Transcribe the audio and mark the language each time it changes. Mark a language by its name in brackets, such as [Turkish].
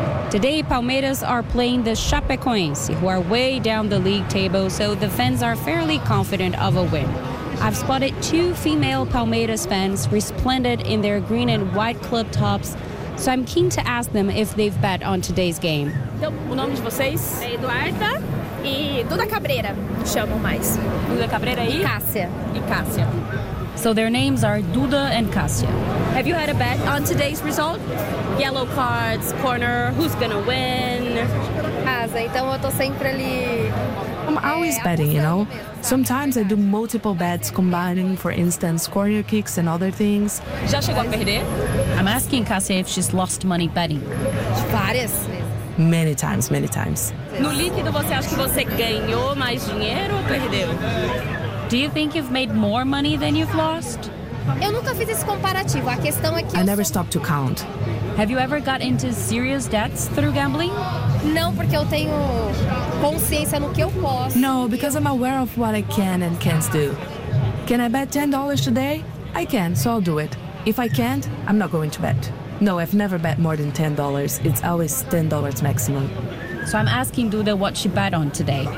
[English] Today, Palmeiras are playing the Chapecoense, who are way down the league table, so the fans are fairly confident of a win. I've spotted two female Palmeiras fans resplendent in their green and white club tops, so I'm keen to ask them if they've bet on today's game. [Portuguese] Então, o nome de vocês? É Eduarda e Duda Cabreira, chamam mais. Duda Cabreira e? Cássia. E Cássia. [English] So their names are Duda and Cássia. Have you had a bet on today's result? Yellow cards, corner, who's gonna win? [Portuguese] Casa, então eu tô sempre ali. [English] I'm always betting, you know? Sometimes I do multiple bets combining, for instance, corner kicks and other things. [Portuguese] Já chegou a perder? [English] I'm asking Cássia if she's lost money betting. [Portuguese] Várias. [English] Many times, many times. [Portuguese] No líquido você acha que você ganhou mais dinheiro ou perdeu? [English] Do you think you've made more money than you've lost? [Portuguese] Eu nunca fiz esse comparativo. A questão é que [English] I never stopped to count. Have you ever got into serious debts through gambling? Não, porque eu tenho consciência no que eu posso. No, because I'm aware of what I can and can't do. Can I bet $10 today? I can, so I'll do it. If I can't, I'm not going to bet. No, I've never bet more than $10. It's always $10 maximum. So I'm asking Duda what she bet on today.